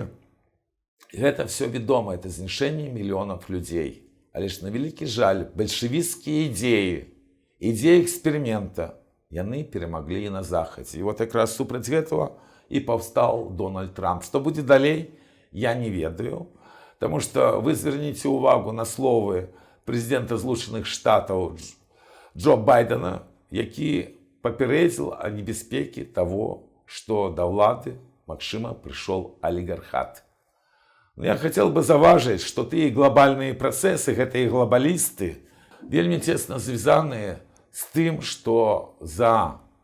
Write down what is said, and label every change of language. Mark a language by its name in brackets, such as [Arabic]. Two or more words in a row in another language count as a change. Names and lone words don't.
[Belarusian] Гэта все вядома, это знішэнне мільёнаў людзей. Але ж на вялікі жаль, бальшавіцкія ідзеі эксперымента, яны перамаглі і на Захадзе. І вот якраз супраць гэтага і паўстаў Дональд Трамп. Што будзе далей, я не ведаю. [Russian] Потому что [Belarusian] вы зверніце увагу на словы прэзідэнта Злучаных Штатаў Джо Байдена, які папярэдзіў о небяспекі того, што да ўлады, магчыма, прыйшоў алігархат. [Russian] Я хотел бы [Belarusian] заўважыць, што тыя глобальныя працэсы, гэтыя глобалісты, вельмі цесна звязаныя з тым, што за